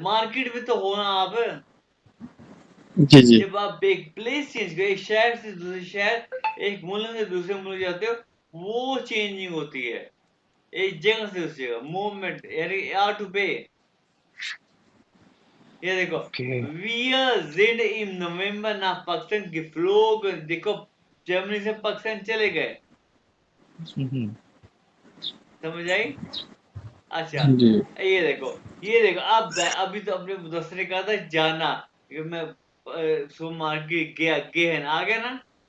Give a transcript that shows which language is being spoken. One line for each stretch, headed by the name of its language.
Hindi: Market में तो होना आप, जी जी जब आप एक प्लेस चेंज करो, एक शहर से दूसरे शहर, एक मुल्क से दूसरे मुल्क जाते हो, वो चेंजिंग होती है। एक जगह से दूसरी जगह मूवमेंट, यानी आर टू पे। ये देखो,
English: okay
German: wir sind im November nach पाकिस्तान geflogen।
Hindi: देखो, जर्मनी से पाकिस्तान चले गए, समझ आई? अच्छा, जी ये देखो अब अभी तो अपने दोस्त ने कहा था जाना, कि मैं सोमवार की गया, गेहन आ गया ना।